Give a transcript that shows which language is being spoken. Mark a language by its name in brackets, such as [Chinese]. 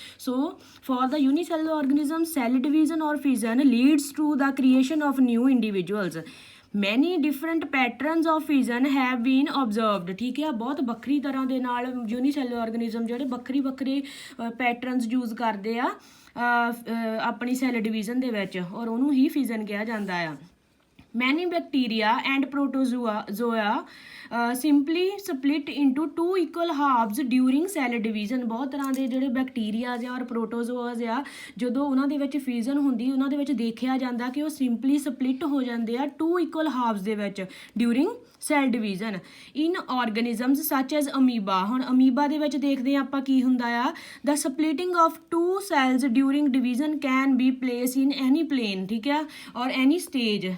[English] So for the unicellular organism cell division or fission leads to the creation of new individuals. Many different patterns of fission have been observed. [Punjabi] ਠੀਕ ਹੈ, ਬਹੁਤ ਵੱਖਰੀ ਤਰ੍ਹਾਂ ਦੇ ਨਾਲ ਯੂਨੀਸੈਲੂਲਰ ਆਰਗੇਨਿਜ਼ਮ ਜਿਹੜੇ ਵੱਖਰੇ ਪੈਟਰਨਸ ਯੂਜ਼ ਕਰਦੇ ਆ ਆਪਣੀ ਸੈੱਲ ਡਿਵੀਜ਼ਨ ਦੇ ਵਿੱਚ, ਔਰ ਉਹਨੂੰ ਹੀ ਫਿਜ਼ਨ ਕਿਹਾ ਜਾਂਦਾ ਆ। [English] Many bacteria and protozoa simply split into two equal halves during cell division। [Punjabi] ਬਹੁਤ ਤਰ੍ਹਾਂ ਦੇ ਜਿਹੜੇ ਬੈਕਟੀਰੀਆਜ਼ ਆ ਔਰ ਪ੍ਰੋਟੋਜ਼ੋਆਜ਼ ਆ, ਜਦੋਂ ਉਹਨਾਂ ਦੇ ਵਿੱਚ ਫਿਜ਼ਨ ਹੁੰਦੀ ਉਹਨਾਂ ਦੇ ਵਿੱਚ ਦੇਖਿਆ ਜਾਂਦਾ ਕਿ ਉਹ ਸਿੰਪਲੀ ਸਪਲਿਟ ਹੋ ਜਾਂਦੇ ਆ [English] two equal halves [Punjabi] ਦੇ ਵਿੱਚ [English] During cell division in organisms such as amoeba. [Punjabi] ਹੁਣ ਅਮੀਬਾ ਦੇ ਵਿੱਚ ਦੇਖਦੇ ਹਾਂ ਆਪਾਂ ਕੀ ਹੁੰਦਾ ਆ, [English] the splitting of two cells during division can be place in any plane, [Punjabi] ਠੀਕ ਆ, ਔਰ ਐਨੀ ਸਟੇਜ।